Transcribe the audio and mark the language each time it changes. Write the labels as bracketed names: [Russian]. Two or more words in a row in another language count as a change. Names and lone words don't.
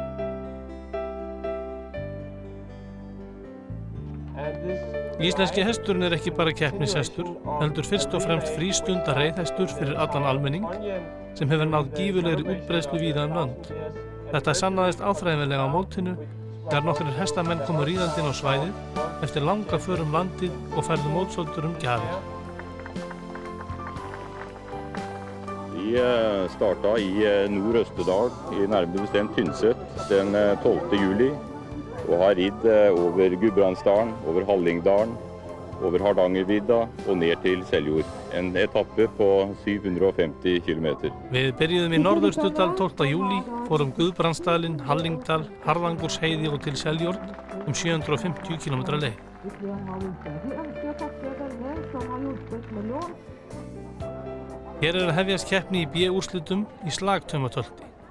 [Icelandic] Íslenski hesturinn ekki bara keppnishestur, heldur fyrst og fremst frístunda reiðhestur fyrir allan almenning sem hefur náð gífurlegri útbreiðslu víða lönd. Þetta sannaðist áþreifanlega á mótinu þegar nokkrir hestamenn komu ríðandi inn á svæðið eftir langa för landið og færðu mótsöldur gjafir. [Norwegian] Vi starta i Nord-Østerdal, i nærmere bestemt Tynset, den 12. juli, og har ridd over Gudbrandsdalen, over Hallingdalen, over Hardangervidda og ned til Seljord. En etappe på 750 kilometer. [Icelandic] Við byrjuðum í Norðausturdal 12. júli, fórum Guðbrandsdalinn, Hallingdal, Harðangursheiði og til Seljord 750 km leið. Hér að hefjast keppni í B-úrslitum í slagtaumatölti.